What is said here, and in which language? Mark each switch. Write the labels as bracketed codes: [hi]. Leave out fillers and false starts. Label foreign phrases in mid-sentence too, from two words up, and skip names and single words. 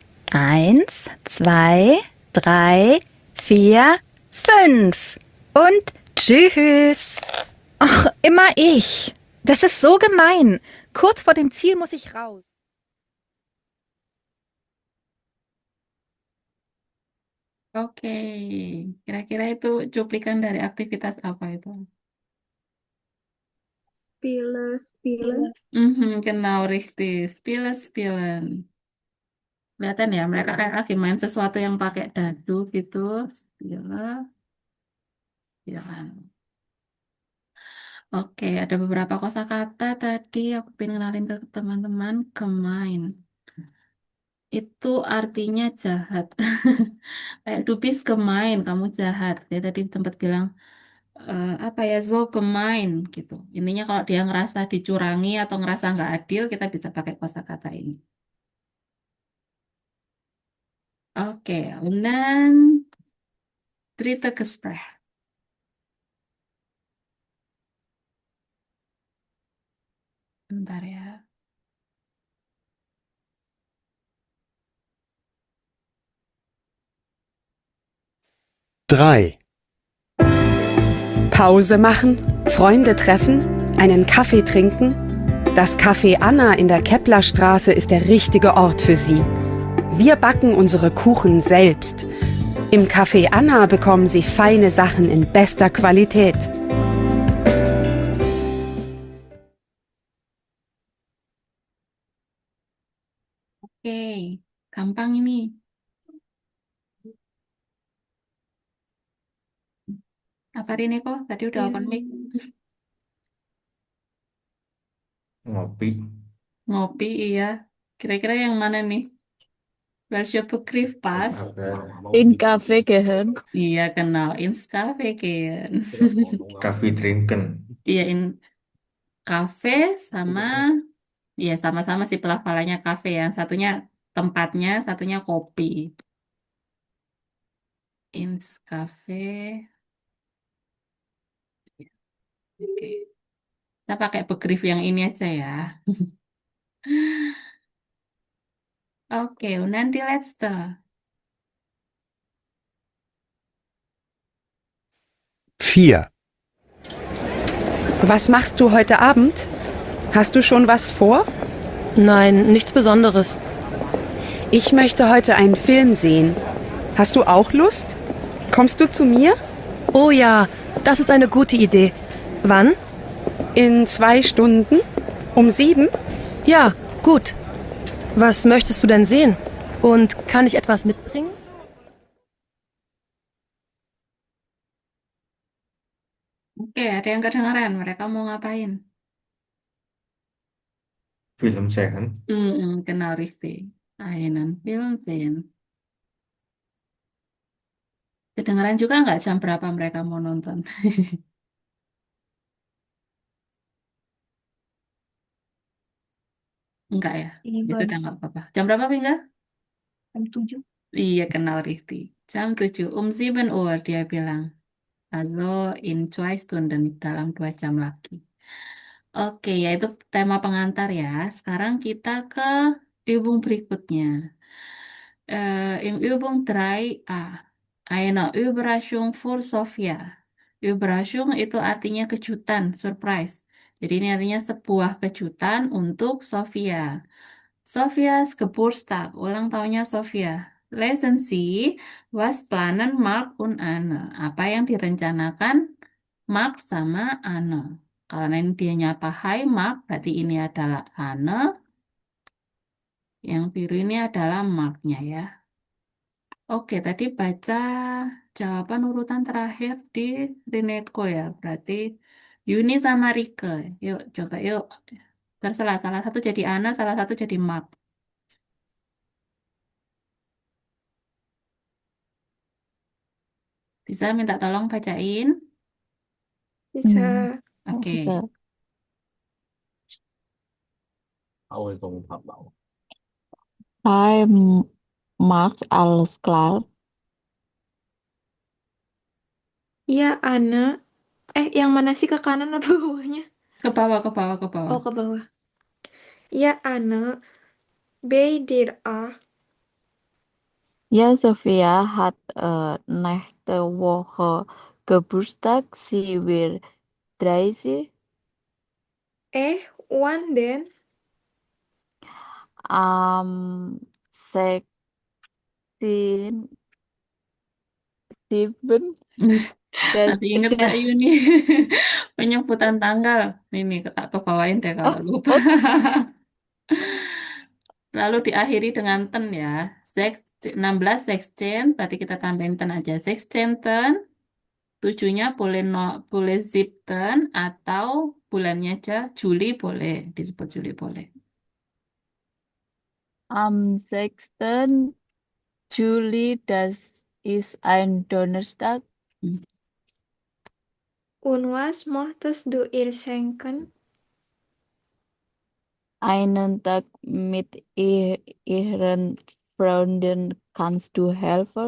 [de] 1, 2, 3, 4, 5. Und tschüss. Ach, immer ich. Das ist so gemein. Kurz vor dem Ziel muss ich raus. [id] Oke, kira-kira itu cuplikan dari aktivitas apa itu? [de] Spielen. Genau, richtig. Spielen. [id] Kelihatan ya, mereka kayak lagi main sesuatu yang pakai dadu gitu. [de] Spielen. [id] Oke, ada beberapa kosakata tadi aku pengen kenalin ke teman-teman. Gemein. Itu artinya jahat. [de] Kayak du bist gemein, [id] kamu jahat. Dia tadi sempat bilang apa ya, [de] so gemein gitu. [id] Intinya kalau dia ngerasa dicurangi atau ngerasa nggak adil, kita bisa pakai kosakata ini. Oke, [de] und dann dritte Gespräch. [id] Bentar ya. [de] Drei. Pause machen, Freunde treffen, einen Kaffee trinken. Das Café Anna in der Keplerstraße ist der richtige Ort für Sie. Wir backen unsere Kuchen selbst. Im Café Anna bekommen Sie feine Sachen in bester Qualität. [id] Oke, gampang ini. Apa ini kok? Tadi udah [en] open mic. [id] Ngopi. Ngopi, iya. Kira-kira yang mana nih? [de] Welche Begriff passt? In Kaffee gehen. [id] Iya, kenal. [de] Ins Cafe gehen. Coffee trinken. [id] Iya, in cafe sama, iya sama-sama sih pelafalannya cafe ya. Satunya tempatnya, satunya kopi. [de] Ins Cafe. Oke. [id] Kita pakai Begriff yang ini aja ya. Oke, [de] und dann die letzte. Vier. Was machst du heute Abend? Hast du schon was vor? Nein, nichts Besonderes. Ich möchte heute einen Film sehen. Hast du auch Lust? Kommst du zu mir? Oh ja, das ist eine gute Idee. Wann? In 2 Stunden? Um 7? Ja, gut. Was möchtest du denn sehen? Und kann ich etwas mitbringen? [id] Oke, ada yang kedengeran? Mereka mau ngapain? [de] Film sehen. Genau richtig. Einen Film sehen. [id] Kedengeran juga nggak jam berapa mereka mau nonton? Enggak ya? Ya sudah nggak apa-apa. Jam berapa, Pingga? Jam 7. Iya, kenal Rifti. Jam 7, 7 Uhr dia bilang. [de] Also in 2 Stunden, [id] dalam 2 jam lagi. Oke, yaitu tema pengantar ya. Sekarang kita ke Übung berikutnya. [de] Im Übung 3a. Eine Überraschung für Sofia. [id] Überraschung itu artinya kejutan, surprise. Jadi ini artinya sebuah kejutan untuk Sofia. Sofia's Geburtstag, ulang tahunnya Sofia. [de] Lesen Sie, was planen Mark und Anne? [id] Apa yang direncanakan Mark sama Anne? Karena ini dia nyapa Hai Mark, berarti ini adalah Anne. Yang biru ini adalah Marknya ya. Oke, tadi baca jawaban urutan terakhir di Rinetko ya. Berarti Yuni sama Rike. Yuk, coba yuk. Terserah, salah satu jadi Ana, salah satu jadi Mark. Bisa minta tolong bacain? Bisa. Oke. [de] Hi, Max, alles klar? [id] Iya, Ana. Yang mana sih, ke kanan apa bawahnya? Ke bawah, ke bawah, ke bawah. Oh, ke bawah. [de] Ja, Anne. Bei dir auch. Ja, Sophia hat nächste Woche Geburtstag. Sie wird 30. Wann denn? Am 16. sieben, das [id] Masih inget Mbak Yuni penyebutan tanggal. Ini tak kebawain deh kalau lupa. Lalu diakhiri dengan ten ya. 16 16, berarti kita tambahin ten aja. 16 ten, tujuhnya boleh boleh zip ten atau bulannya aja Juli boleh disebut Juli boleh. [de] am 6. Juli, das ist ein Donnerstag. Und was möchtest du ihr schenken? Einen Tag mit ihren Freunden kannst du helfen?